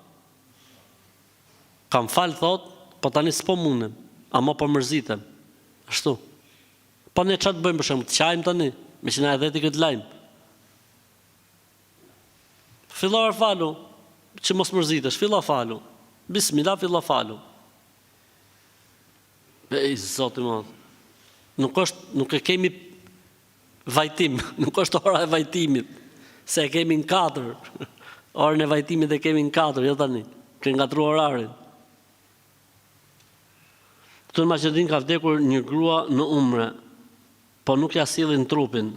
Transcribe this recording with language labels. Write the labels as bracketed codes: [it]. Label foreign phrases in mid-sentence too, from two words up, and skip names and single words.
[sq] Kam fal thot, po tani s'po mundem, ama po mërzitem, ashtu. Po ne qatë bëjmë për shumë, të qajmë tani, me që na e dheti këtë lajmë. Fillar falu, që mos mërzitesh, filla falu. Bismillah, filla falu. Zoti më, nuk e kemi vajtim, nuk është ora e vajtimit, se e kemi në 4, orën e vajtimit e kemi në 4, jo tani, që nga 3 orarin. Këtu në Maqedin ka vdekur një grua në umre, po nuk ja sjellin trupin.